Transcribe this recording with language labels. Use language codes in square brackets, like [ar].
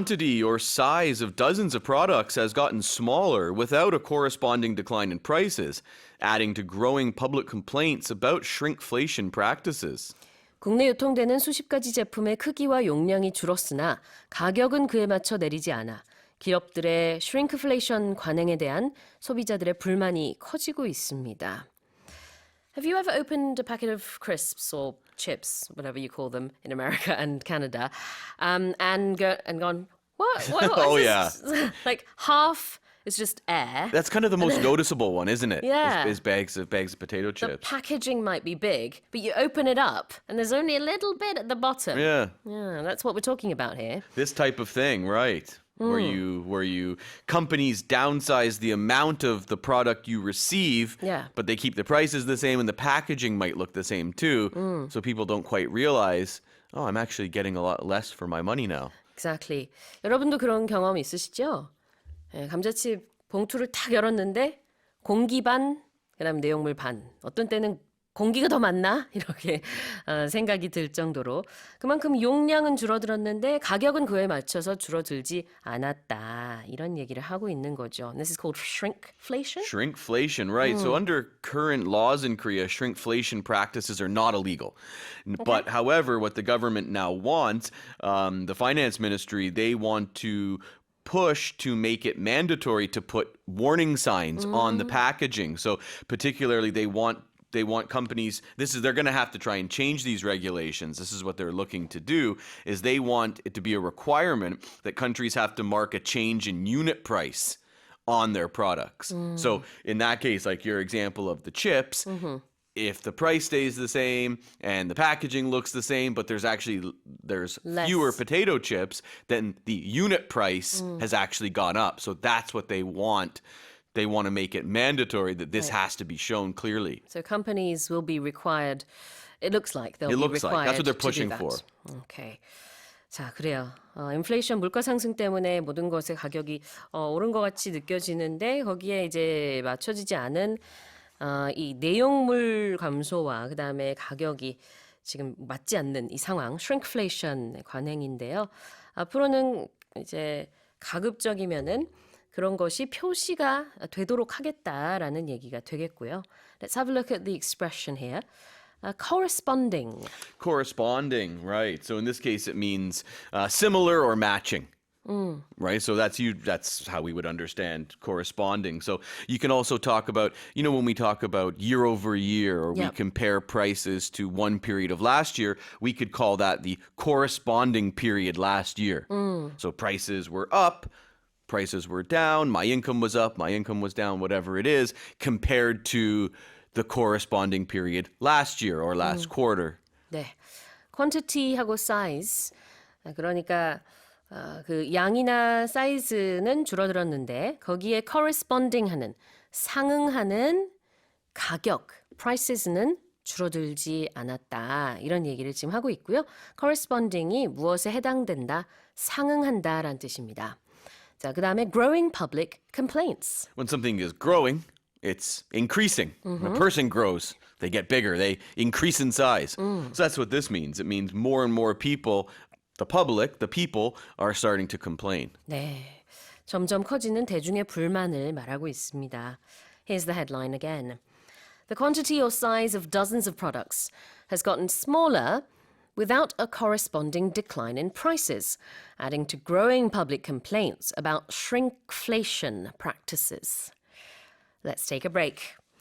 [en] Quantity or size of dozens of products has gotten smaller without a corresponding decline in prices, adding to growing public complaints about shrinkflation practices. [ko] 국내 유통되는 수십 가지 제품의 크기와 용량이 줄었으나 가격은 그에 맞춰 내리지 않아 기업들의 슈링크플레이션 관행에 대한 소비자들의 불만이 커지고 있습니다. [en] Have you ever opened a packet of crisps or chips, whatever you call them in America and Canada, and gone, what Oh, is this? Like half is just air. That's kind of the most noticeable one, isn't it? Yeah. Is bags of potato The chips. packaging might be big, but you open it up and there's only a little bit at the bottom. Yeah. Yeah, that's what we're talking about here. This type of thing, right? Where you companies downsize the amount of the product you receive, Yeah. but they keep the prices the same and the packaging might look the same too. So people don't quite realize, oh, I'm actually getting a lot less for my money now. Exactly. [ko] 여러분도 그런 경험 있으시죠? 예, 감자칩 봉투를 탁 열었는데 공기 반, 그다음 내용물 반. 어떤 때는 공기가 더 많나? 이렇게 생각이 들 정도로 그만큼 용량은 줄어들었는데 가격은 그에 맞춰서 줄어들지 않았다. 이런 얘기를 하고 있는 거죠. [en] This is called shrinkflation. Shrinkflation, right. So under current laws in Korea, shrinkflation practices are not illegal. But however, what the government now wants, the finance ministry, they want to push to make it mandatory to put warning signs on the packaging. So particularly they want companies, they're going to have to try and change these regulations. This is what they're looking to do, is they want it to be a requirement that countries have to mark a change in unit price on their products. So in that case, like your example of the chips, if the price stays the same and the packaging looks the same, but there's Less. fewer potato chips, then the unit price has actually gone up. So that's what they want. They want to make it mandatory that this has to be shown clearly. So companies will be required. It looks like they'll It be looks like. required That's what they're to do pushing that. for. [ko] Okay. 자, 그래요. 인플레이션 물가 상승 때문에 모든 것의 가격이 오른 것 같이 느껴지는데 거기에 이제 맞춰지지 않은 이 내용물 감소와 그다음에 가격이 지금 맞지 않는 이 상황, shrinkflation 관행인데요. 앞으로는 이제 가급적이면은 그런 것이 표시가 되도록 하겠다라는 얘기가 되겠고요. [en] Let's have a look at the expression here. Corresponding. Corresponding, right. So in this case, it means similar or matching. Right, so that's how we would understand corresponding. So you can also talk about, when we talk about year over year, or we Yep. compare prices to one period of last year, we could call that the corresponding period last year. So prices were up, prices were down, my income was up, my income was down, whatever it is, compared to the corresponding period last year or last quarter. [ko] 네. [en] quantity하고 size. [ko] 그러니까 그 양이나 사이즈는 줄어들었는데 거기에 corresponding 하는 상응하는 가격, prices는 줄어들지 않았다. 이런 얘기를 지금 하고 있고요. corresponding이 무엇에 해당된다, 상응한다라는 뜻입니다. 자, 그다음에 [en] growing public complaints. When something is growing, it's increasing. When a person grows, they get bigger. They increase in size. So that's what this means. It means more and more people, the public, the people, are starting to complain. [ko] 네, 점점 커지는 대중의 불만을 말하고 있습니다. [en] Here's the headline again. The quantity or size of dozens of products has gotten smaller without a corresponding decline in prices, adding to growing public complaints about shrinkflation practices. Let's take a break.